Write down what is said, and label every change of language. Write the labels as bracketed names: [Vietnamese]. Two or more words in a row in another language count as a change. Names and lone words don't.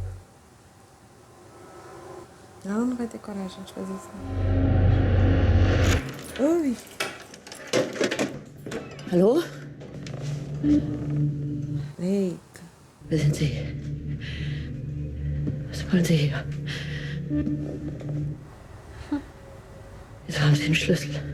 [Portuguese] Ela não vai ter coragem de fazer isso. Ui. [German] Hallo? [Portuguese] Eita. [German] Wer sind Sie? Was wollen Sie hier? Jetzt haben Sie den Schlüssel.